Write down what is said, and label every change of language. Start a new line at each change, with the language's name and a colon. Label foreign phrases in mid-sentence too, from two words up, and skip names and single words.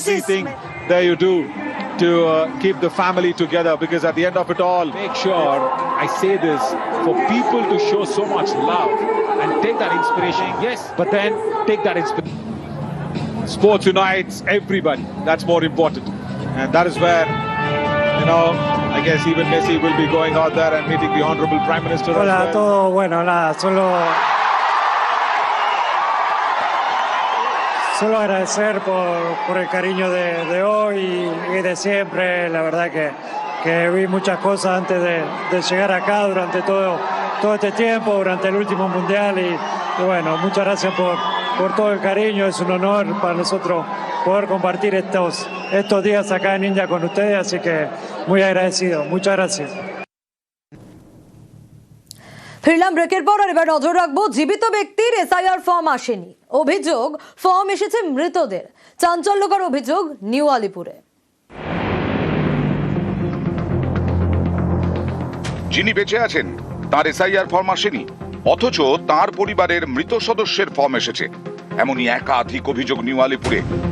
English: everything there you do to keep the family together, because at the end of it all, make sure, I say this, for people to show so much love and take that inspiration. Yes, but then take that inspiration. Sports unites everybody. That's more important. And that is where, I guess even Messi will be going out there and meeting the Honorable Prime Minister.
Spanish: Hola a todos. Bueno, nada, solo agradecer por el cariño de hoy y de siempre. La verdad que vi muchas cosas antes de llegar acá durante todo este tiempo, durante el último mundial y bueno, muchas gracias por todo el cariño. Es un honor para nosotros poder compartir estos días acá en India con ustedes, así que muy agradecido. Muchas gracias.
Bangla: ফিরলাম ব্রেকের পর, আর এবার নজর রাখবো জীবিত ব্যক্তির এসআইআর ফর্ম আসেনি। অভিযোগ ফর্ম এসেছে মৃতদের। চাঞ্চল্যকর অভিযোগ নিউ আলিপুরে। যিনি বেঁচে আছেন তার এসআইআর ফর্ম আসেনি, অথচ তার পরিবারের মৃত সদস্যের ফর্ম এসেছে, এমনই একাধিক অভিযোগ নিউ আলিপুরে।